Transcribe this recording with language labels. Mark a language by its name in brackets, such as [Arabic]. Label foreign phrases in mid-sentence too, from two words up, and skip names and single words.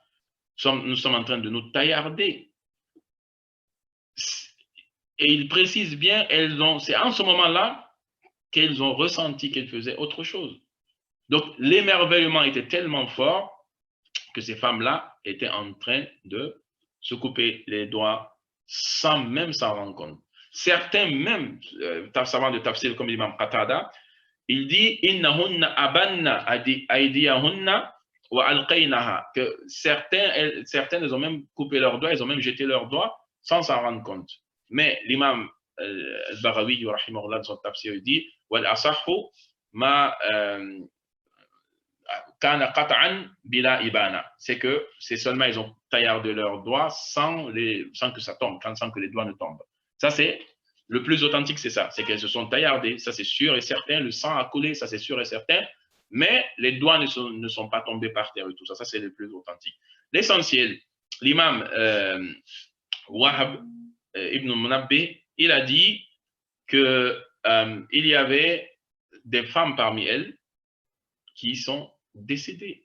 [French] Nous sommes en train de nous taillarder. Et il précise bien, c'est en ce moment-là qu'elles ont ressenti qu'elles faisaient autre chose. Donc, l'émerveillement était tellement fort que ces femmes-là étaient en train de se couper les doigts sans même s'en rendre compte. Certains même, savants de tafsir comme l'imam Qatada, il dit « [Arabic] إنهن أبنّ أيديهن وألقينها [French] » que certaines, elles ont même coupé leurs doigts, elles ont même jeté leurs doigts sans s'en rendre compte. Mais l'imam al-Baghawi, rahimahullah, dans son tafsir, il dit « [Arabic] والأصح ما كان قطعا بلا إبانة [French] » c'est que c'est seulement ils ont taillardé leurs doigts sans que ça tombe, sans que les doigts ne tombent. Ça, c'est le plus authentique, c'est ça. C'est qu'elles se sont taillardées, ça c'est sûr et certain. Le sang a coulé, ça c'est sûr et certain. Mais les doigts ne sont pas tombés par terre et tout ça. Ça, c'est le plus authentique. L'essentiel, l'imam Wahab ibn Munabbih, il a dit qu'il y avait des femmes parmi elles qui sont décédées.